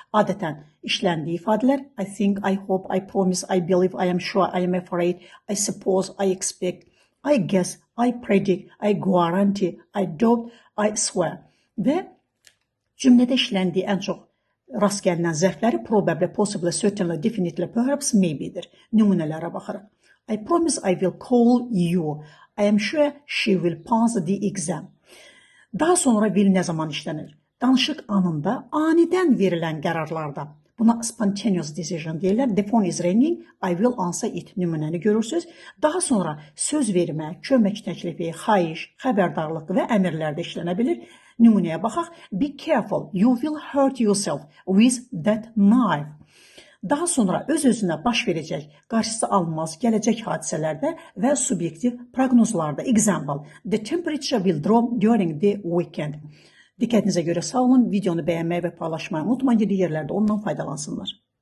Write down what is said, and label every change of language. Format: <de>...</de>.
<az>Adətən işləndiyi ifadələr</az> <en>I think, I hope, I promise, I believe, I am sure, I am afraid, I suppose, I expect, I guess, I predict, I guarantee, I doubt, I swear.</en> <az>Və cümlədə işləndiyi ən çox rast gəlinən zərfləri</az> <en>probably, possibly, certainly, definitely, perhaps, maybe'dir.</en> <az>Nümunələrə baxırıq.</az> <en>I promise I will call you. I am sure she will pass the exam.</en> <az>Daha sonra will nə zaman işlənir? Danışıq anında, anidən verilən qərarlarda. Buna spontaneous decision deyirlər.</az> <en>The phone is ringing, I will answer it.</en> <az>Nümunəni görürsünüz. Daha sonra söz vermə, kömək təklifi, xahiş, xəbərdarlıq və əmrlərdə işlənə bilir. Nümunəyə baxaq.</az> <en>Be careful, you will hurt yourself with that knife.</en> <az>Daha sonra öz-özünə baş verəcək, qarşısı alınmaz gələcək hadisələrdə və subyektiv proqnozlarda.</az> <en>Example, the temperature will drop during the weekend.</en> <az>Diqqətinizə görə sağ olun. Videonu bəyənməyi və paylaşmayı unutmayın. Digərlər də ondan faydalansınlar.</az>